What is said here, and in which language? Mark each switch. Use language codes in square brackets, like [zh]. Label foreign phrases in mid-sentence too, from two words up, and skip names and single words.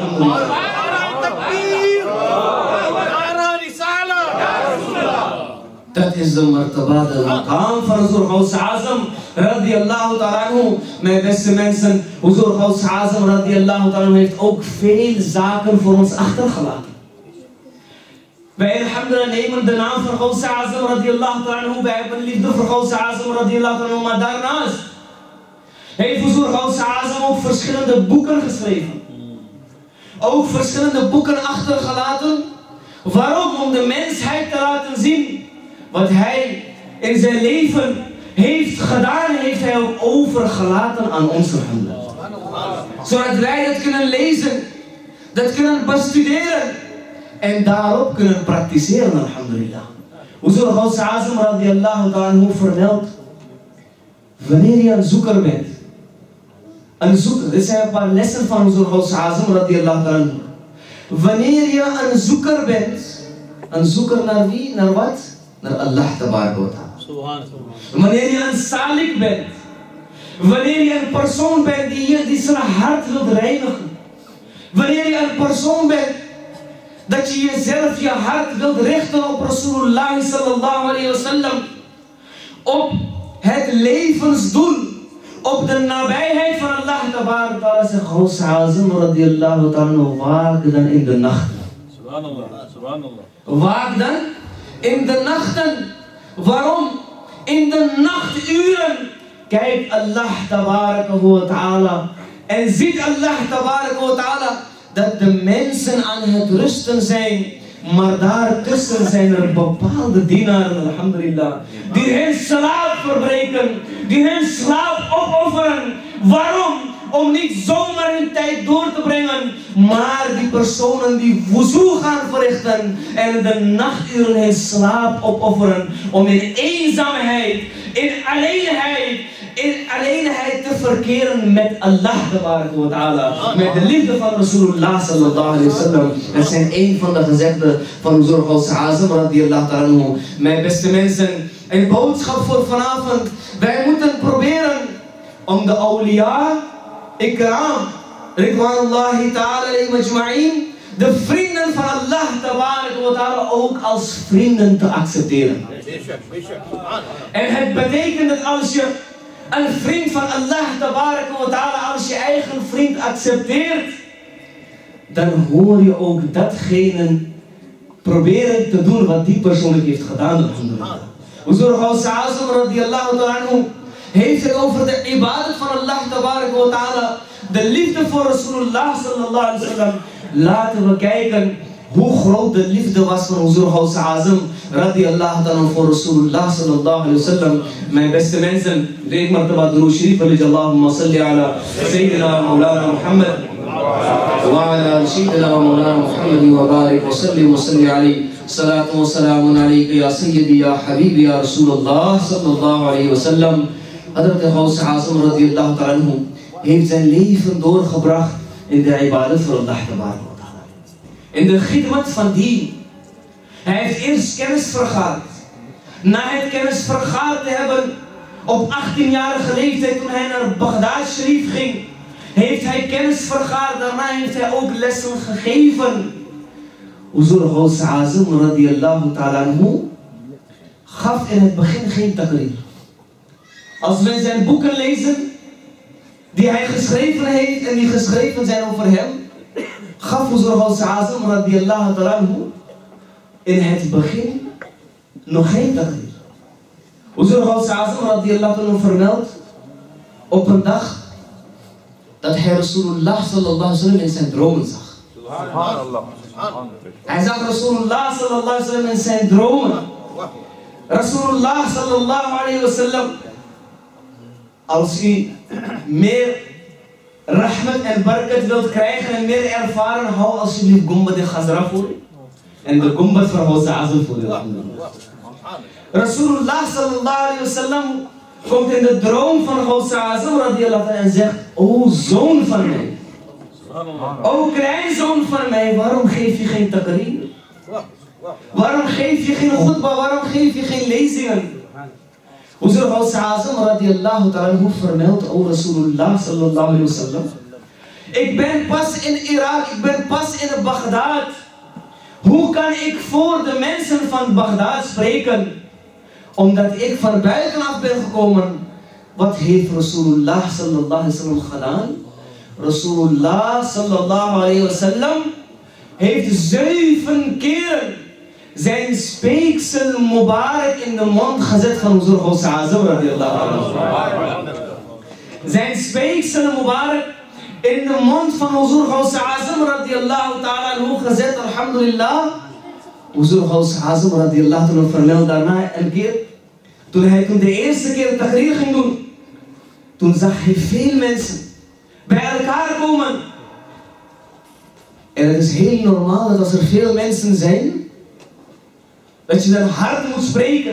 [nl] Dat is de martaba, de maqam van Huzur Gauss-al-Azam [ar] رضي الله تعالى عنه. [nl] Mijn beste mensen, Huzur Gauss-al-Azam [ar] رضي الله تعالى عنه [nl] heeft ook veel zaken voor ons achtergelaten. Wij alhamdulillah nemen de naam van Gauss-al-Azam [ar] رضي الله تعالى عنه. [nl] Wij hebben liefde voor Gauss-al-Azam [ar] رضي الله تعالى عنه. [nl] Maar daarnaast heeft Huzur Gauss-al-Azam ook verschillende boeken geschreven. Ook verschillende boeken achtergelaten. Waarom? Om de mensheid te laten zien wat hij in zijn leven heeft gedaan, heeft hij ook overgelaten aan ons, alhamdulillah. Zodat wij dat kunnen lezen, dat kunnen bestuderen en daarop kunnen praktiseren, alhamdulillah. Huzur Gauss-al-Azam [ar] رضي الله تعالى عنه [nl] vermeldt: wanneer je een zoeker bent, een zoeker, dit zijn een paar lessen van Huzur Gauss-al-Azam [ar] رضي الله تعالى عنه. [nl] Wanneer je een zoeker bent, een zoeker naar wie? Naar wat? [ar] Naar الله تبارك وتعالى. [nl] Wanneer je een salik bent, wanneer je een persoon bent die zijn hart wilt reinigen, wanneer je een persoon bent dat je jezelf, je hart wilt richten op [ar] رسول الله صلى الله عليه وسلم, [nl] op het levensdoel op de nabijheid van [ar] الله تبارك تعالى [nl] zegt Gauss-al-Azam [ar] رضي الله تعالى, [nl] waak dan in de nachten. [ar] سبحان الله سبحان الله. [nl] Waak dan in de nachten. Waarom? In de nachturen kijkt [ar] الله تبارك وتعالى [nl] en ziet [ar] الله تبارك وتعالى [nl] dat de mensen aan het rusten zijn. Maar daartussen zijn er bepaalde dienaren, alhamdulillah, die hun slaap verbreken, die hun slaap opofferen. Waarom? Om niet zomaar hun tijd door te brengen, maar die personen die wuzu gaan verrichten en in de nachturen hun slaap opofferen om in eenzaamheid, in alleenheid te verkeren met [ar] الله وتعالى, [nl] met de liefde van [ar] رسول الله صلى الله عليه وسلم. [nl] Dat zijn een van de gezegden van Huzur Gauss-al-Azam [ar] رضي الله تعالى. [nl] Mijn beste mensen, een boodschap voor vanavond. Wij moeten proberen om de [ar] أولياء كرام رضوان الله تعالى عليه أجمعين, [nl] de vrienden van [ar] الله تبارك وتعالى [nl] ook als vrienden te accepteren. En het betekent dat als je een vriend van [ar] الله تبارك وتعالى [nl] als je eigen vriend accepteert, dan hoor je ook datgene proberen te doen wat die persoon heeft gedaan. Huzur Gauss-al-Azam [ar] رضي الله تعالى [nl] heeft het over de ibadat van [ar] الله تبارك وتعالى, [nl] de liefde voor [ar] رسول الله صلى الله عليه وسلم. [nl] Laten we kijken hoe groot de liefde was van Huzur Gauss-al-Azam [ar] رضي الله تعالى [nl] voor [ar] رسول الله صلى الله عليه وسلم. [nl] Mijn beste mensen, deed [ur] مرتبہ درود شریف, [ar] اللهم صل على سيدنا مولانا محمد وعلى سيدنا مولانا محمد وبارك وصل عليه. صلاة وسلام عليك يا سيدي يا حبيبي يا رسول الله صلى الله عليه وسلم. [nl] Hazrat Gauss-al-Azam [ar] رضي الله تعالى [nl] heeft zijn leven doorgebracht in de ibadat voor [ar] الله تبارك وتعالى. [nl] In de khidmat van dien. Hij heeft eerst kennis vergaard. Na het kennis vergaard te hebben, op 18-jarige leeftijd toen hij naar Baghdad Sharif ging, heeft hij kennis vergaard. Daarna heeft hij ook lessen gegeven. Huzur Gauss-al-Azam [ar] رضي الله تعالى [nl] gaf in het begin geen taqrir. Als we zijn boeken lezen die hij geschreven heeft en die geschreven zijn over hem, gaf Huzur Gauss-al-Azam [ar] رضي الله تعالى [nl] in het begin nog geen taqrir. Huzur Gauss-al-Azam [ar] رضي الله تعالى [nl] vermeldt op een dag dat hij [ar] رسول الله صلى الله عليه وسلم [nl] in zijn dromen zag. Hij zag [ar] رسول الله صلى الله عليه وسلم [nl] in zijn dromen. [ar] رسول الله صلى الله عليه وسلم, [nl] als u meer rahmat en barakat wilt krijgen en meer ervaren, hou alsjeblieft Gumbad de Khazra voor u. En de Gumbad van Gauss-al-Azam voor u. [ar] رسول الله صلى الله عليه وسلم [nl] komt in de droom van Gauss-al-Azam [ar] رضي الله عنه [nl] en zegt: o zoon van mij, o kleinzoon van mij, waarom geef je geen taqrir? Waarom geef je geen khutbah? Waarom geef je geen lezingen? Huzur Gauss-al-Azam [ar] رضي الله تعالى [nl] vermeldt over [ar] رسول الله صلى الله عليه وسلم: [nl] ik ben pas in Irak, ik ben pas in Baghdad. Hoe kan ik voor de mensen van Baghdad spreken? Omdat ik van buitenaf ben gekomen. Wat heeft [ar] رسول الله صلى الله عليه وسلم [nl] gedaan? [ar] رسول الله صلى الله عليه وسلم [nl] heeft 7 keer zijn speeksel Mubarak in de mond gezet van Huzur Gauss-al-Azam [ar] رضي الله عنه. [nl] Zijn speeksel Mubarak in de mond van Huzur Gauss-al-Azam [ar] رضي الله تعالى عنه [nl] gezet, alhamdulillah. Huzur Gauss-al-Azam [ar] رضي الله عنه [nl] vermeldt daarna een keer, toen hij de eerste keer taqrir ging doen, toen zag hij veel mensen bij elkaar komen. En het is heel normaal dat als er veel mensen zijn, dat je dan hard moet spreken.